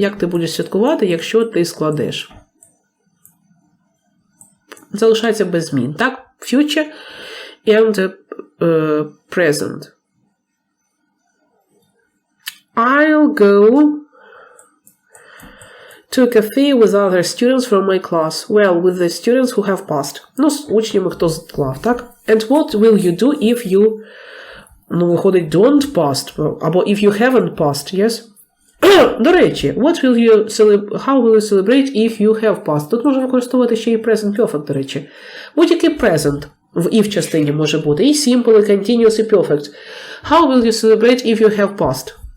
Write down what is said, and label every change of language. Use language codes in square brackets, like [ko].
[uk] Як ти будеш святкувати, якщо ти складеш? Залишається без змін, так? [en] Future and present. I'll go to a cafe with other students from my class. Well, with the students who have passed. [uk] Ну, з учнями, хто склав, так? [en] And what will you do if you, [uk] ну, виходить, [en] don't pass, або if you haven't passed, yes? [uk] До речі, [en] how will you celebrate if you have passed? [uk] Тут можна використовувати ще і present perfect, до речі. Будь-який present в if частині може бути. І simple, і continuous, і perfect. [en] How will you celebrate if you have passed?